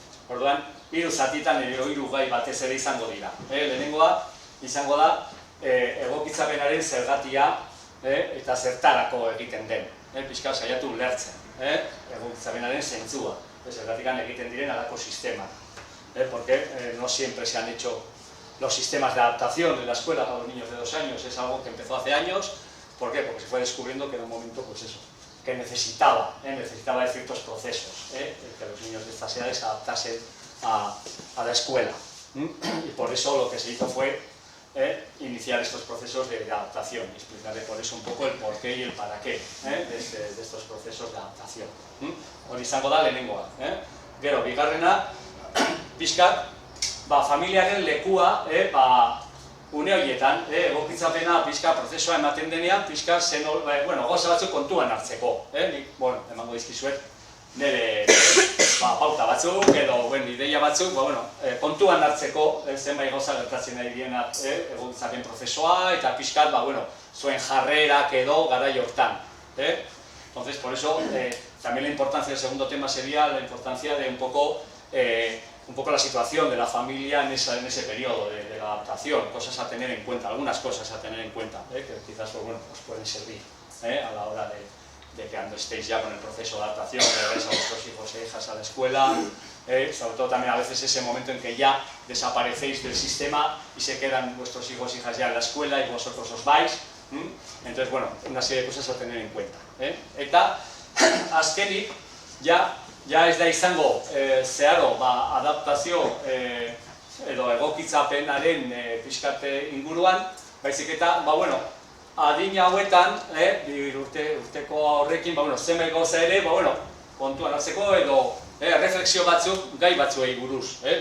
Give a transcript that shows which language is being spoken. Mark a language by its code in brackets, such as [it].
[eu] Orduan, hiru zatitan edo hiru gai batez ere izango dira. Lehenengoa izango da egokitzapenaren zergatia eta zertarako egiten den. Pixkat saiatu ulertzen egokitzapenaren zentzua. Zergatikan egiten diren halako sistemak. [es] Porque no siempre se han hecho los sistemas de adaptación en la escuela para los niños de 2 años. Es algo que empezó hace años. ¿Por qué? Porque se fue descubriendo que en un momento, pues eso, que necesitaba de ciertos procesos, que los niños de estas edades se adaptasen a la escuela. Y por eso lo que se hizo fue iniciar estos procesos de adaptación. Y explicaré por eso un poco el porqué y el para qué de estos procesos de adaptación. [eu] Hori izango da lehenengoa. Gero, bigarrena, pixkat, familiaren lekua, une horietan, egokitzapena pixka prozesua ematen denean, pixka gauza batzuk kontuan hartzeko. Emango dizkizuet, nire pauta batzuk edo ideia batzuk, kontuan hartzeko zenbait gauza gertatzen ari direnak egokitzapen prozesua eta pixkat, zuen jarrerak edo garai hortan. [es] Entonces, por eso, también la importancia del segundo tema sería la importancia de un poco la situación de la familia en ese periodo de la adaptación, cosas a tener en cuenta, algunas cosas a tener en cuenta, que quizás os pueden servir a la hora de que cuando estéis ya con el proceso de adaptación, que veáis a vuestros hijos e hijas a la escuela, sobre todo también a veces ese momento en que ya desaparecéis del sistema y se quedan vuestros hijos e hijas ya en la escuela y vosotros os vais. Entonces, una serie de cosas a tener en cuenta. [eu] Eta, azkenik, ja ez da izango zeharo adaptazio edo egokitzapenaren pixkate inguruan, baizik eta, adin hauetan, urteko horrekin, zenbait gauza ere, kontuan hartzeko edo refleksio batzuk gai batzuei buruz.